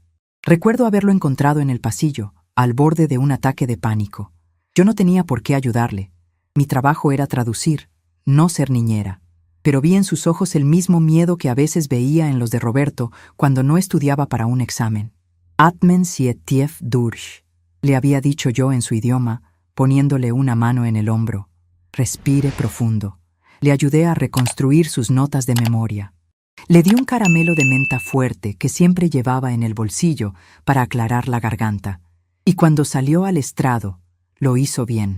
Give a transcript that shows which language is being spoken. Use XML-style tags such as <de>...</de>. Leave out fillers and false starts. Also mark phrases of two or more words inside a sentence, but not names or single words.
<es>Recuerdo haberlo encontrado en el pasillo, al borde de un ataque de pánico. Yo no tenía por qué ayudarle. Mi trabajo era traducir, no ser niñera. Pero vi en sus ojos el mismo miedo que a veces veía en los de Roberto cuando no estudiaba para un examen.</es> <de>Atmen sie tief durch,</de> <es>le había dicho yo en su idioma, poniéndole una mano en el hombro. Respire profundo. Le ayudé a reconstruir sus notas de memoria. Le di un caramelo de menta fuerte que siempre llevaba en el bolsillo para aclarar la garganta. Y cuando salió al estrado, lo hizo bien.</es>